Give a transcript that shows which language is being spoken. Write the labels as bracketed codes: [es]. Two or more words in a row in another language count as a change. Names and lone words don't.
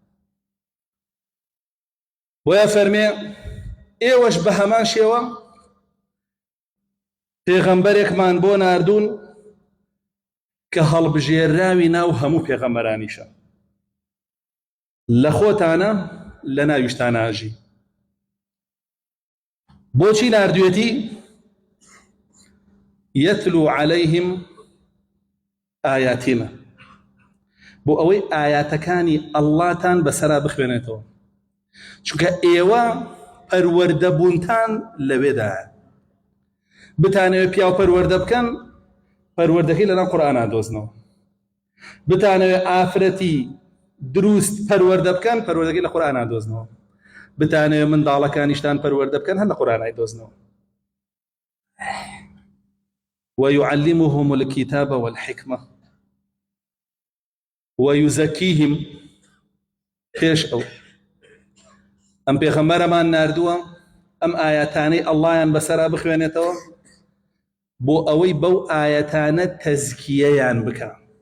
[ckb] بۆیە فەرمێ ئێوەش بە هەمان شێوە پێغەمبەرێکمان بۆ ناردوون کە هەڵبژێراوی ناو هەموو پێغەمبەرانیشە، لە خۆتانە لە ناویشتانە ئاژی. بۆچی ناردوێتی؟ [ar] يتلو عليهم آياتنا، [ckb] بۆ ئەوەی ئاياتەکانی ئەڵڵاتان بەسەرا بخوێنێتەوە، چونکە ئێوە پەروەردەبوونتان لەوێدایە. بتانەوێت پیاو پەروەردە بکەن، پەروەردەکەی لەناو قورئانە دۆزنەوە. بتانەوێت ئافرەتی دروست پەروەردە بکەن، پەروەردەکەی لە قورئانە دۆزنەوە. بتانەوێت منداڵەکانیشتان پەروەردە بکەن، هەر لە قورئانە دۆزنەوە. [ar] ويعلمهم الكتاب والحكمة ويزكيهم. [ckb] پێش ئەو ئەم پێغەمبەرەمان ناردووە ئەم ئاياتانەی ئەڵڵایان بەسەرا بخوێنێتەوە بۆ ئەوەی بەو ئاياتانە تەزکیەیان بکە،